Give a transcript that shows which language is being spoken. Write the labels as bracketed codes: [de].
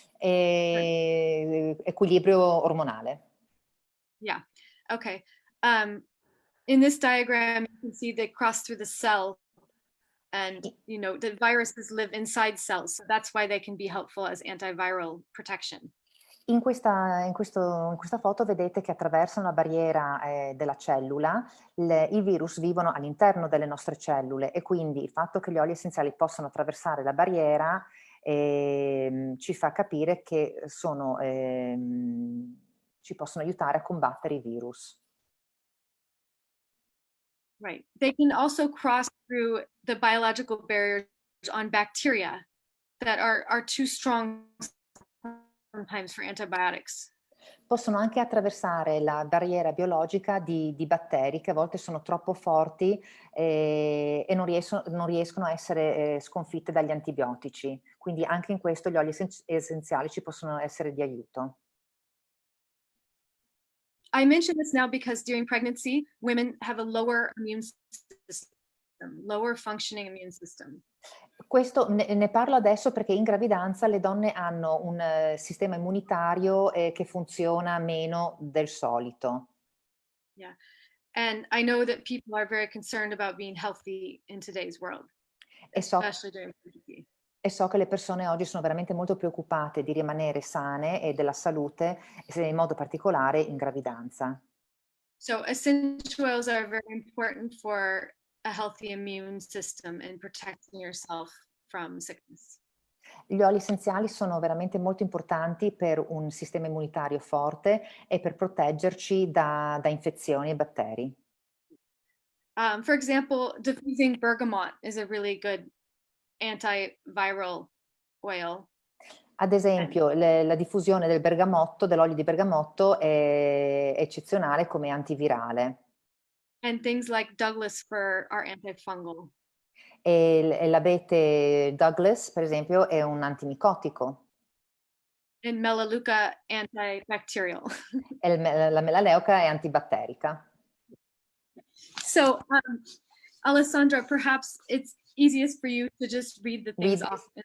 [it] Equilibrio ormonale. [en] Yeah. Okay. In this diagram, you can see they cross through the cell, and the viruses live inside cells, so that's why they can be helpful as antiviral protection. [it] In questa foto vedete che attraversano la barriera della cellula, i virus vivono all'interno delle nostre cellule e quindi il fatto che gli oli essenziali possano attraversare la barriera ci fa capire che ci possono aiutare a combattere i virus. [en] Right. They can also cross through the biological barriers on bacteria that are too strong sometimes for antibiotics. [it] Possono anche attraversare la barriera biologica di batteri che a volte sono troppo forti e non riescono a essere sconfitte dagli antibiotici. Quindi anche in questo gli oli essenziali ci possono essere di aiuto. [en] I mention this now because during pregnancy, women have a lower immune system, lower functioning immune system. [it] Questo ne parlo adesso perché in gravidanza le donne hanno un sistema immunitario che funziona meno del solito. [en] Yeah. And I know that people are very concerned about being healthy in today's world, especially during pregnancy. [it] E so che le persone oggi sono veramente molto preoccupate di rimanere sane e della salute, in modo particolare in gravidanza. [en] So essential oils are very important for a healthy immune system and protecting yourself from sickness. [it] Gli oli essenziali sono veramente molto importanti per un sistema immunitario forte e per proteggerci da infezioni e batteri. [en] For example, diffusing bergamot is a really good antiviral oil. [it] Ad esempio, la diffusione dell'olio di bergamotto è eccezionale come antivirale. [en] And things like Douglas fir are antifungal. [it] E l'abete Douglas, per esempio, è un antimicotico. [en] And Melaleuca antibacterial. [it] E la melaleuca è antibatterica. [en] So, Alessandra, perhaps it's easiest for you to just read the things off.